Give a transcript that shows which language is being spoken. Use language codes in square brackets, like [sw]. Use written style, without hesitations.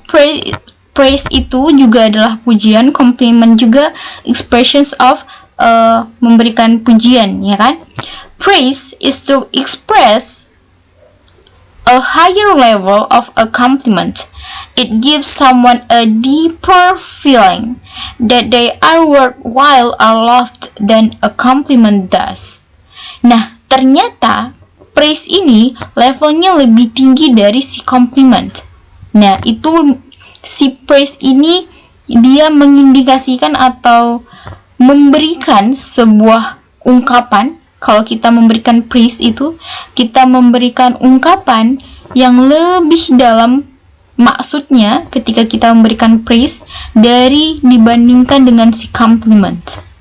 [id] Praise itu juga adalah pujian, compliment juga expressions of memberikan pujian, ya kan? [en] Praise is to express a higher level of a compliment. It gives someone a deeper feeling that they are worthwhile or loved than a compliment does. [id] Nah, ternyata praise ini levelnya lebih tinggi dari si compliment. Nah, itu si praise ini dia mengindikasikan atau memberikan sebuah ungkapan. Kalau kita memberikan praise itu, kita memberikan ungkapan yang lebih dalam maksudnya ketika kita memberikan praise dibandingkan dengan si compliment.